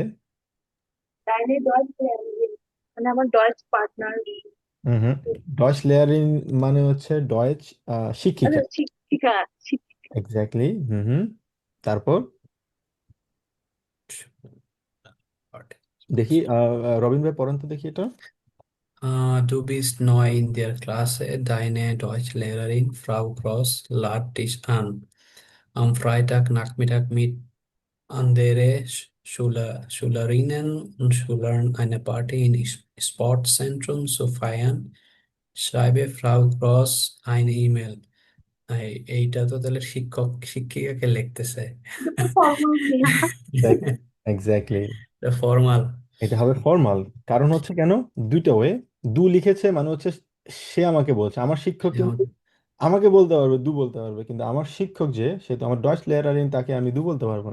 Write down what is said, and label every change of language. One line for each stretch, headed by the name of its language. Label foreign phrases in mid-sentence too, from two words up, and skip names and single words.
Bangla: তাইলে ডয়েচ ল্যাঙ্গুয়েজ, মানে আমার ডয়েচ পার্টনার। হুম,
German: Deutsch Lehrerin
Bangla: মানে হচ্ছে ডয়েচ শিক্ষিকা। আচ্ছা, শিক্ষিকা। এক্স্যাক্টলি, হুম হুম। তারপর দেখি, রবিন ভাই পড়েন তো দেখি এটা।
German: Du bist neu in der Klasse. Deine Deutschlehrerin Frau Groß lad dich an, am Freitagnachmittag mit andere Schülerinnen und Schülern eine Party im Sportzentrum zu feiern. schreibe Frau Gross eine E-Mail.
Bangla: এইটা তো তাহলে শিক্ষক শিক্ষিকাকে লিখতেছে। এটা তো ফর্মাল ভাইয়া। এক্স্যাক্টলি, ফর্মাল। এটা হবে ফর্মাল। কারণ হচ্ছে কেন, দুইটা ওয়ে। দু লিখেছে মানে হচ্ছে সে আমাকে বলছে, আমার শিক্ষক কিন্তু আমাকে বলতে পারবে, দু বলতে পারবে, কিন্তু আমার শিক্ষক যে, সে তো আমার
German: Deutsch Lehrerin,
Bangla: তাকে আমি দু বলতে পারবো না।